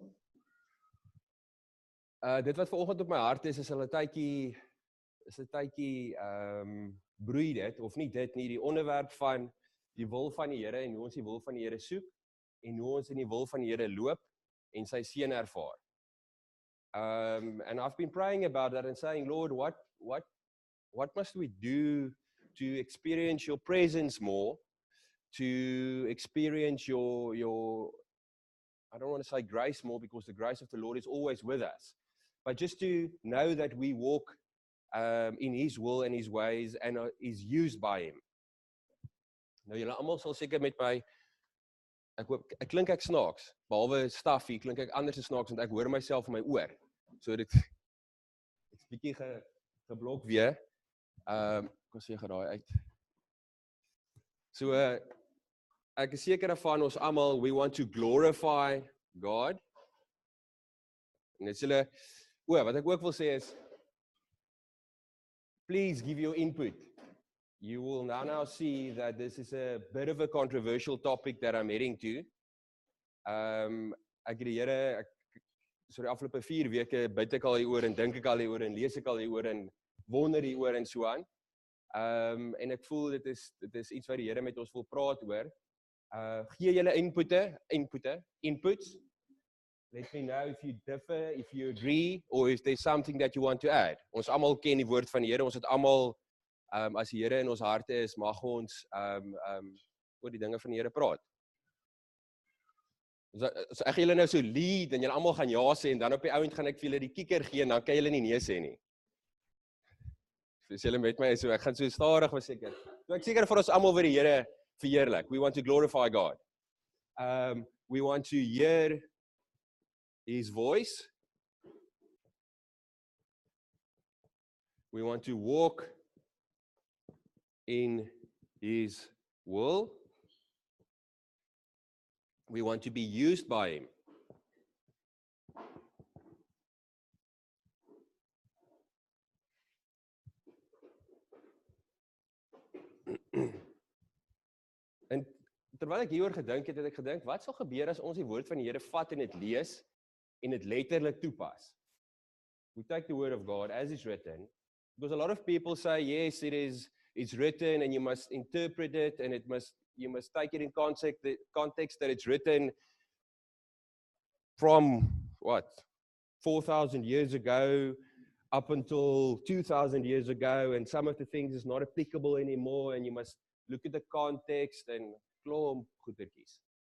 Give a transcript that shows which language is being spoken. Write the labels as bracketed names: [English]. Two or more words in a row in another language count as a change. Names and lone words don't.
[Afrikaans] Dit wat vanoggend op my hart is 'n tydjie broei dit, of nie dit nie, die onderwerp van die wil van die Here en hoe ons die wil van die Here soek en hoe ons in die wil van die Here loop en sy seën ervaar. [English] And I've been praying about that and saying, Lord, what must we do to experience your presence more, to experience your I don't want to say grace more because the grace of the Lord is always with us, but just to know that we walk in His will and His ways and is used by Him. [Afrikaans] Nou julle almal sal seker met my, ek klink ek snaaks, behalwe Staffie, klink ek anders as snaaks, want ek hoor myself in my oor. So dit ek's bietjie geblok weer. Kom seker daai uit. So ek is seker van ons almal, [English] we want to glorify God. [Afrikaans] En dit is julle, wat ek ook wil sê is, [English] please give your input. You will now see that this is a bit of a controversial topic that I'm heading to. [Afrikaans] Ek het die Here, so die afgelope 4 weke bid ek al hieroor en dink ek al hieroor en lees ek al hieroor en wonder hieroor en so aan. En ek voel dit is iets wat die Here met ons wil praat oor. Gee julle inputs. [English] Let me know if you differ, if you agree, or if there's something that you want to add. [Afrikaans] Ons almal ken die woord van die Here, ons het almal, as die Here in ons harte is, mag ons oor die dinge van die Here praat. So ek gaan julle nou so lead, en julle almal gaan ja sê, en dan op die ouend gaan ek vir julle die kieker gee, en dan kan julle nie nee sê nie. So as julle met my is, so ek gaan so stadig verseker. So ek seker vir ons almal vir die Here verheerlik. [English] We want to glorify God. We want to hear His voice. We want to walk in His will. We want to be used by Him. En terwyl ek hieroor gedink het, ek gedink, wat sal gebeur as ons die woord van die Here vat en dit lees en dit letterlik toepas? We take the word of God as it's written, because a lot of people say, yes, it's written and you must interpret it and you must take it in context that it's written from, 4,000 years ago up until 2,000 years ago, and some of the things is not applicable anymore, and you must look at the context and [Afrikaans] klomp goedertjies.